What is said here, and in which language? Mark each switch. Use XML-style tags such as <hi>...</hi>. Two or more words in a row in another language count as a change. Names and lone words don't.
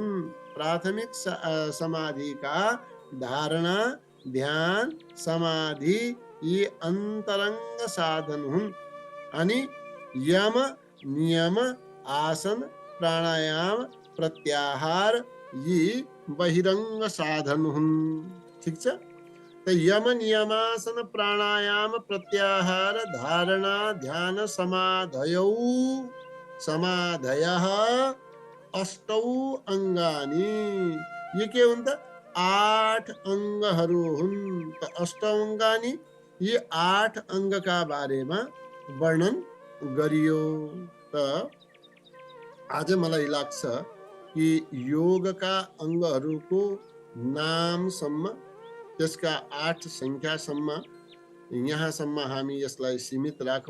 <ne>प्राथमिक समाधिका धारणा ध्यान समाधि यी अन्तरंग साधन हुन्। अनि यम नियम आसन प्राणायाम प्रत्याहार यी बहिरंग साधन हुन्, ठीक छ। त</ne> <sa>यम नियमासन प्राणायाम प्रत्याहार धारणा ध्यान समाधयः अष्टौ अंगानि</sa> <ne>ये के हुन् त? 8 अंगहरू हुन्। त</ne> <sa>अष्टौ अंगानि</sa> <ne>यी 8 अंगका बारेमा वर्णन गरियो। त आज मलाई लाग्छ कि योगका अंगहरूको नामसम्म त्यसका 8 संख्यासम्म यहाँसम्म हामी यसलाई सीमित राखौं।</ne>